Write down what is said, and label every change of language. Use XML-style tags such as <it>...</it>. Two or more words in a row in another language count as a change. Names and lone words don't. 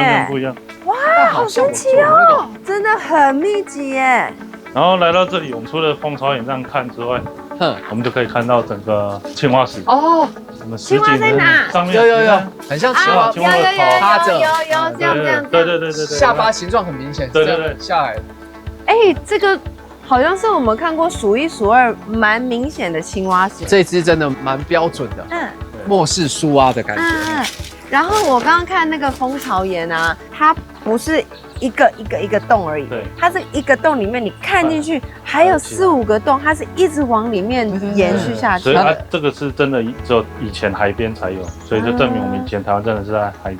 <zh>對，完全不一樣。哇，好神奇哦，真的很密集耶。然後來到這裡，我們除了蜂巢岩這樣看之外，我們就可以看到整個青蛙石哦。青蛙在哪？上面有，很像青蛙，有趴着，有這樣，對，下巴形狀很明顯，對，下來。哎，這個好像是我們看過數1數2蠻明顯的青蛙石，這隻真的蠻標準的，末世蘇蛙的感覺。然後我剛剛看那個蜂巢岩啊，它不是一個洞而已，对，它是一個洞裡面，你看進去還有4、5個洞，它是一直往裡面延續下去。所以它这个是真的只有以前海邊才有，所以就證明我們以前台灣真的是在海。</zh>